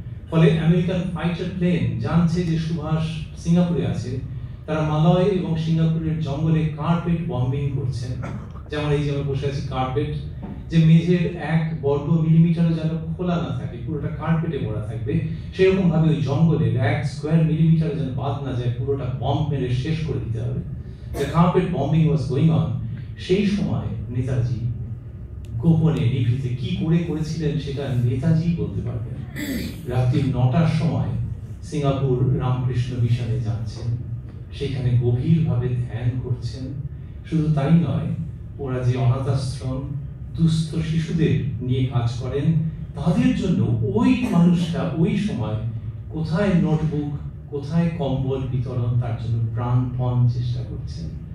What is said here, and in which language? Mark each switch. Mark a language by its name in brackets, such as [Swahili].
[Bangla] ফলে American fighter plane জানছে যে সুভাষ সিঙ্গাপুরে আছে, তারা মালয় এবং সিঙ্গাপুরের জঙ্গলে কার্পেট বম্বিং করছেন। যেমন এই যে আমরা বসে আছি, কার্পেট, যে মেঝের 1 বর্গ মিলিমিটারও যেন খোলা না থাকে, পুরোটা কার্পেটে ভরা থাকবে, সেরকম ভাবে ওই জঙ্গলের 1 স্কোয়ার মিলিমিটার যেন বাদ না যায়, পুরোটা বম্ব মেরে শেষ করে দিতে হবে। [English] The carpet bombing was going on. [Bangla] সেই সময় নেতাজি গোপনে নিভৃতে কি করেছিলেন সেটা নেতাজি বলতে পারবেন। রাত্রি 9টার সময় সিঙ্গাপুর রামকৃষ্ণ মিশনে যাচ্ছেন, সেখানে গভীরভাবে ধ্যান করছেন। শুধু তাই নয়, ওরা যে অনাথ আশ্রম, দুস্থ শিশুদের নিয়ে কাজ করেন, তাদের জন্য ওই মানুষটা ওই সময় কোথায় নোটবুক, কোথায় কম্বল বিতরণ, তার জন্য প্রাণপণ চেষ্টা করছেন।